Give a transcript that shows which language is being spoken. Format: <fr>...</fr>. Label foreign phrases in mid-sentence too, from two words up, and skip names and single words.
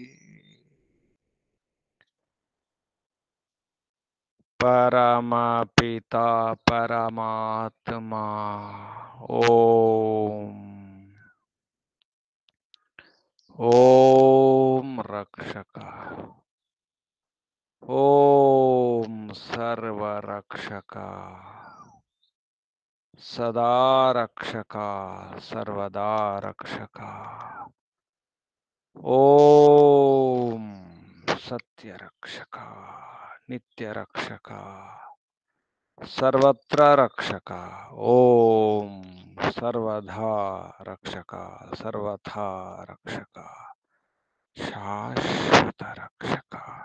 <sa>परमपिता परमात्मा ओम रक्षक ओम सर्वरक्षक सदा रक्षक सर्वदा रक्षक ఓం సత్యరక్షక నిత్యరక్షక సర్వత్ర రక్షక ఓం సర్వధా రక్షక సర్వథా రక్షక శాశ్వత రక్షక</sa>